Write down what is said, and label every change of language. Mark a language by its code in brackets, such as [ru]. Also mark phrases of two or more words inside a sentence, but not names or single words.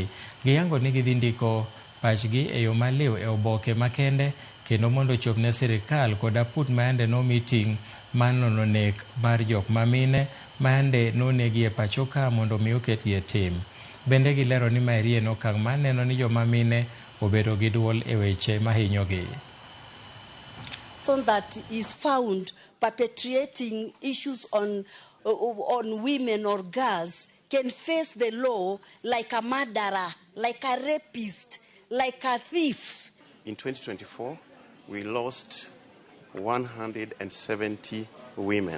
[luo] Giyango ni gidhi ndiko pachgi e yo maliw e oboke makende kendo mondo chop ne sirikal kod aput maende no meeting manono nek mar jok mamine maende nonegi e pachoka mondo mi oketgi e tim. Bende gilero ni maeri en okang' maneno ni joma mine obedo gi duol e weche mahinyogi. [en] That is found perpetrating issues on women or girls can face the law like a murderer, like a rapist, like a thief. In 2024, we lost 170 women.